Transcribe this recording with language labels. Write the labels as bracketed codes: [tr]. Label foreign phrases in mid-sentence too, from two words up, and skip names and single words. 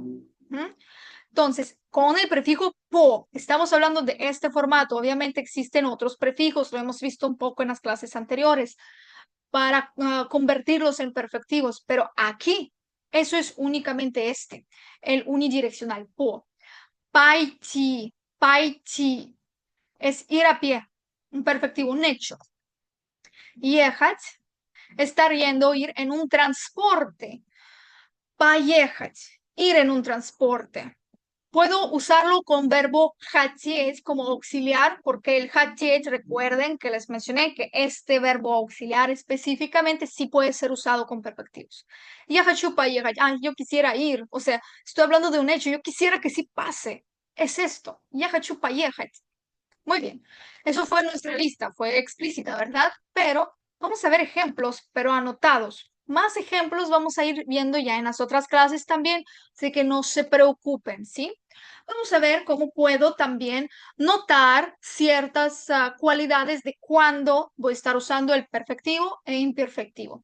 [es] Entonces, con el prefijo po, estamos hablando de este formato. Obviamente existen otros prefijos, lo hemos visto un poco en las clases anteriores, para convertirlos en perfectivos, pero aquí eso es únicamente este, el unidireccional po. [ru] Пойти, пойти, [es] es ir a pie, un perfectivo, un hecho. Ехать, estar yendo, ir en un transporte. Поехать, ir en un transporte. Puedo usarlo con verbo хотеть como auxiliar, porque el хотеть, recuerden que les mencioné que este verbo auxiliar específicamente sí puede ser usado con perfectivos. [ru] Я хочу поехать. [es] Yo quisiera ir. O sea, estoy hablando de un hecho. Yo quisiera que sí pase. Es esto. [ru] Я хочу поехать. [es] Muy bien. Eso fue nuestra lista. Fue explícita, ¿verdad? Pero vamos a ver ejemplos, pero anotados. Más ejemplos vamos a ir viendo ya en las otras clases también, así que no se preocupen, ¿sí? Vamos a ver cómo puedo también notar ciertas cualidades de cuándo voy a estar usando el perfectivo e imperfectivo.